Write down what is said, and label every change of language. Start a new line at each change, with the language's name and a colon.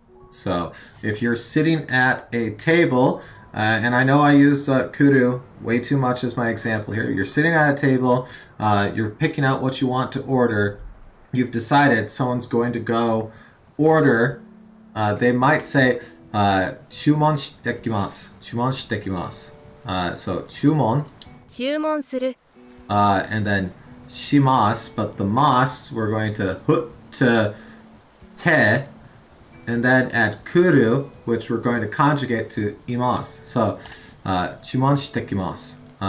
English: So if you're sitting at a table, and I know I use kuru way too much as my example here. You're sitting at a table, you're picking out what you want to order. You've decided someone's going to go order.
Japanese: They might say, 注文してきます. 注文してきます.So 注文. 注文する.
English: And then します, but the mas we're going to put to te. And then add kuru, which we're going to conjugate to imasu.
Japanese: So, 注文してきます.